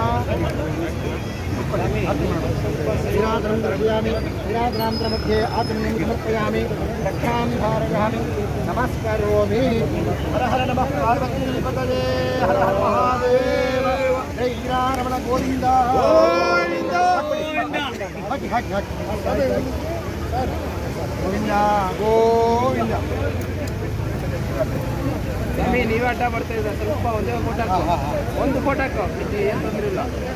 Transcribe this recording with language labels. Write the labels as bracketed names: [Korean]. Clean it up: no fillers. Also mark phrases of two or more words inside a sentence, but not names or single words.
[Sanskrit] श्रीराधनं दर्शयामि, श्रीराधनान्तरमध्ये आत्मनं समर्पयामि, रक्षां धारयामि, नमस्करोमि। हर हर नमः पार्वतीपतये, हर हर महादेव, जय हीरारमण गोविंद गोविंद गोविंद गोविंद। [Kannada] ಸ್ವಾಮಿ ನೀವೇ ಅಡ್ಡ ಬರ್ತಾ ಇದ್ದ, ಸ್ವಲ್ಪ ಒಂದೇ ಫೋಟೋ ಹಾಕೋ, ಒಂದು ಫೋಟೋ ಹಾಕೋ, ಏನು ತೊಂದರೆ ಇಲ್ಲ.